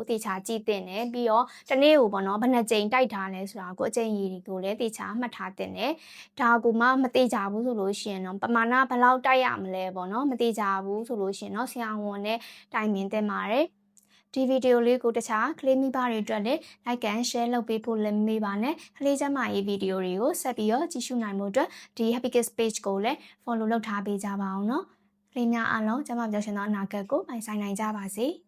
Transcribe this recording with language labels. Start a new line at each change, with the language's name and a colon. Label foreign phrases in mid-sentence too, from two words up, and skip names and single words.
Burmese: တေချာကြည့်တင်တယ်ပြီးတော့တနေ့ကိုပေါ့နော်ဘယ်နှကြိမ်တိုက်ထားလဲဆိုတာကိုအကြိမ်ရည်ကိုလည်းတေချာမှတ်ထားတင်တယ်ဒါကိုမှမတေချာဘူးဆိုလို့ရှိရင်တော့ပမာဏဘလောက်တိုက်ရမလဲပေါ့နော်မတေချာဘူးဆိုလို့ရှိရင်တော့ဆရာဝန်နဲ့တိုင်ပင်သင့်ပါတယ်ဒီဗီဒီယိုလေးကိုတခြားကလေးမိဘတွေအတွက်လည်း
English: like and share
Burmese: လုပ်ပေးဖို့လည်းမေးပါနဲ့ကလေးကျမရေးဗီဒီယိုတွေကိုဆက်ပြီးတော့ကြည့်ရှုနိုင်မှုအတွက်ဒီ Happy Kids page ကိုလည်း follow လုပ်ထားပေးကြပါအောင်နော်ကလေးများအားလုံးကျမပြောရှင်သောအနာဂတ်ကိုပိုင်ဆိုင်နိုင်ကြပါစေ